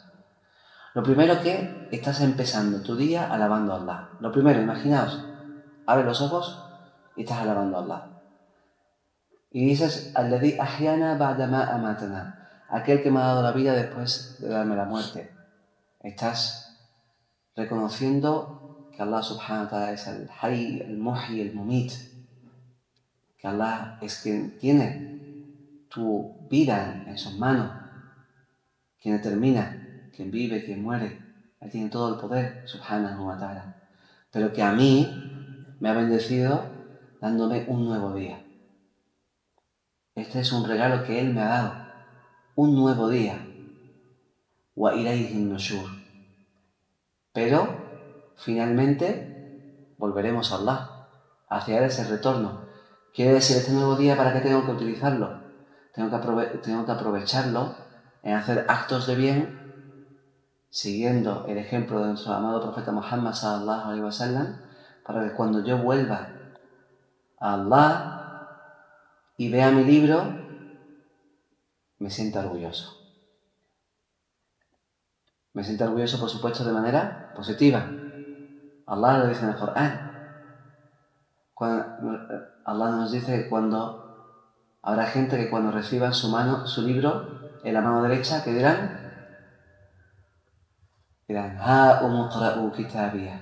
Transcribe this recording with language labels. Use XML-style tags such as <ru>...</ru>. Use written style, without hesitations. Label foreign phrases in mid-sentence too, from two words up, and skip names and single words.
<es>Lo primero que estás empezando tu día alabando a Allah. Lo primero, imaginaos, abre los ojos y estás alabando a Allah. Y dices,</es> <ar>الذي أحيانا بعد ما أماتنا,</ar> <es>aquel que me ha dado la vida después de darme la muerte. Estás reconociendo que Allah</es> <ar>سبحانه وتعالى</ar> <es>es el Hayy, el Muhyi, el Mumit, que Allah es quien tiene tu vida en sus manos, quien determina quién vive, quién muere. Él tiene todo el poder,</es> <ar>سبحانه وتعالى.</ar> <es>Pero que a mí me ha bendecido dándome un nuevo día. Este es un regalo que Él me ha dado. Un nuevo día.</es> <ar>وإليه النشور.</ar> <es>Pero, finalmente, volveremos a Allah. Hacia Él es el retorno. Quiere decir, este nuevo día, ¿para qué tengo que utilizarlo? Tengo que aprovecharlo en hacer actos de bien, siguiendo el ejemplo de nuestro amado profeta Muhammad</es> <ar>صلى الله عليه وسلم,</ar> <es>para que cuando yo vuelva a Allah y vea mi libro, me sienta orgulloso. Me sienta orgulloso, por supuesto, de manera positiva. Allah lo dice en el Corán. Allah nos dice que habrá gente que cuando reciban su libro en la mano derecha, que dirán,</es> <ar>هاؤم اقرءوا كتابيه.</ar>